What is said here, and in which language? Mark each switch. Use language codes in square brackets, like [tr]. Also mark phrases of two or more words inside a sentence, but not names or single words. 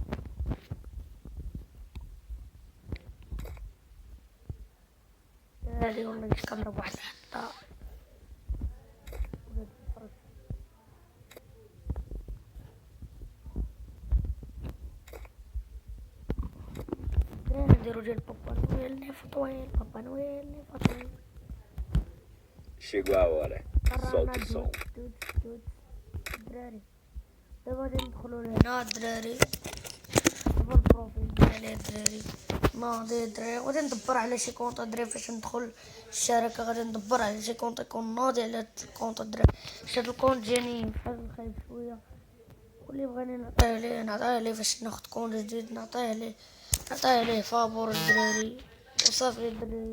[ar] هادي والله مش كاميرا بواحد حتى نديرو ديال بابا نويل نفطويل، بابا نويل نفطويل. [pt] Chegou a hora, solta o som. [ar] دراري دابا غادي ندخلو لهنا دراري، شوفو البروفيل ديالي دراري ناضي دراري. غادي ندبر على شي كونط دراري فاش ندخل الشركة، غادي ندبر على شي كونط يكون ناضي على هاد الكونط دراري. هاد الكونط جاني بحال خايب شوية، واللي بغاني نعطيه ليه فاش ناخد كونط جديد نعطيه ليه فابور الدراري وصافي الدراري.